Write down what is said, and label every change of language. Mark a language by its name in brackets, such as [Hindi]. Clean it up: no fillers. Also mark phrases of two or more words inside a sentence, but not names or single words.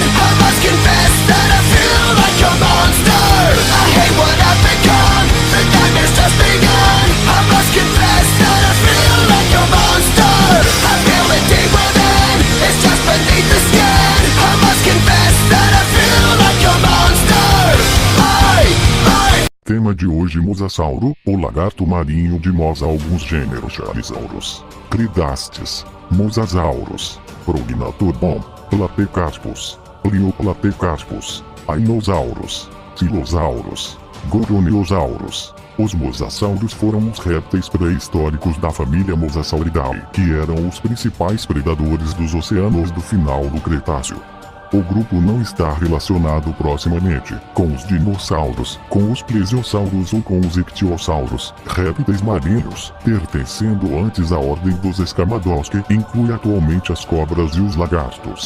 [English] I must confess that I feel like a monster. I hate what I've become, the nightmare's just begun. I must confess that I feel like a monster. I feel it deep within, it's just beneath the skin. I must confess that I feel like a monster. [Portuguese] Tema de hoje: mosasauro, o lagarto marinho de Mos. Alguns gêneros: charizauros, cridastes, mosasauros, prognathodon, platecarpus, plioplatecarpus, ainosauros, tilosauros, goroniosaurus. Os mosassauros foram os répteis pré-históricos da família Mosasauridae, que eram os principais predadores dos oceanos do final do Cretáceo. O grupo não está relacionado proximamente com os dinossauros, com os plesiosauros ou com os ictiossauros, répteis marinhos, pertencendo antes à ordem dos escarmados, que inclui atualmente as cobras e os lagartos.